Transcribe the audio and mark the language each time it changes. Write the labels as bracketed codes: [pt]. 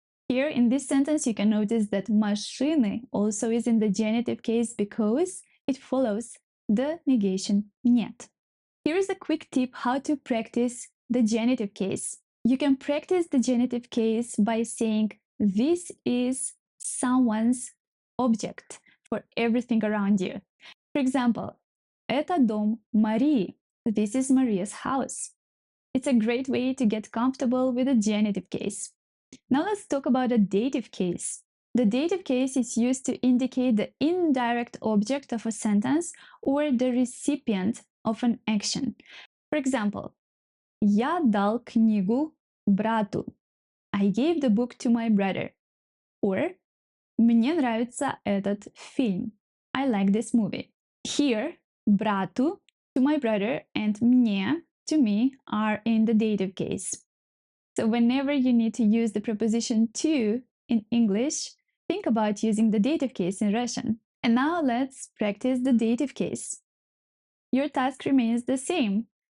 [en] Here in this sentence, you can notice that машины also is in the genitive case because it follows the negation нет. Here is a quick tip how to practice the genitive case. You can practice the genitive case by saying this is someone's object for everything around you. For example, [ru] это дом Марии. [en] This is Maria's house. It's a great way to get comfortable with the genitive case. Now let's talk about the dative case. The dative case is used to indicate the indirect object of a sentence or the recipient of an action. For example, [ru] я дал книгу брату. [en] I gave the book to my brother. Or [ru] мне нравится этот фильм. [en] I like this movie. Here, брату, to my brother, and мне, to me, are in the dative case. So whenever you need to use the preposition to in English, think about using the dative case in Russian. And now let's practice the dative case. Your task remains the same.